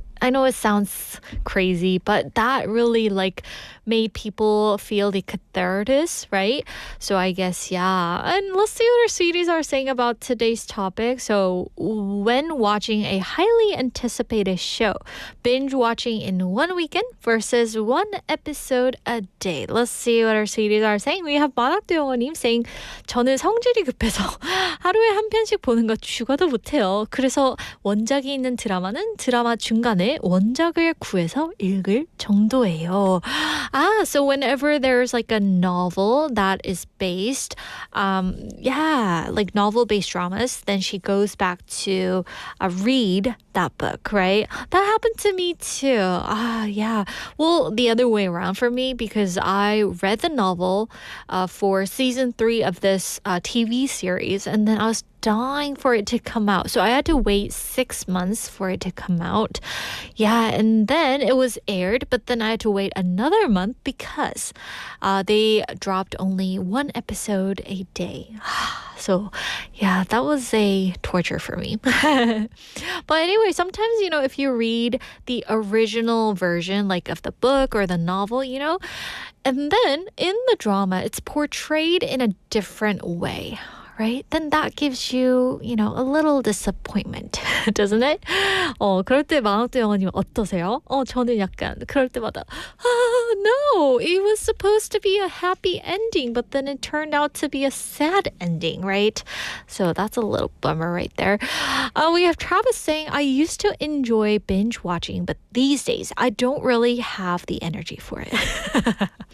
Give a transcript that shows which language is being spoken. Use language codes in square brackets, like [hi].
[en] I know it sounds crazy, but that really like made people feel the catharsis, right? So I guess, yeah. And let's see what our sweeties are saying about today's topic. So when watching a highly anticipated show, binge watching in one weekend versus one episode a day. Let's see what our sweeties are saying. We have [ko] 만학도영어님 [en] saying, [ko] 저는 성질이 급해서 하루에 한 편씩 보는 거 죽어도 못해요. 그래서 원작이 있는 드라마는 드라마 중간에 원작을 구해서 읽을 정도예요. [en] So whenever there's like a novel that is based, like novel-based dramas, then she goes back to read that book, right? That happened to me too. Yeah. Well, the other way around for me because I read the novel for season 3 of this TV series, and then I was dying for it to come out. So I had to wait 6 months for it to come out. Yeah, and then it was aired, but then I had to wait another month because they dropped only one episode a day. So yeah, that was a torture for me. But anyway, sometimes, if you read the original version, like of the book or the novel, and then in the drama, it's portrayed in a different way. Right? Then that gives you, a little disappointment, doesn't it? [ko] 그럴 때 만학도 영어님 어떠세요? 저는 약간 그럴 때마다 [en] no, it was supposed to be a happy ending, but then it turned out to be a sad ending, right? So that's a little bummer right there. We have Travis saying, I used to enjoy binge watching, but these days I don't really have the energy for it.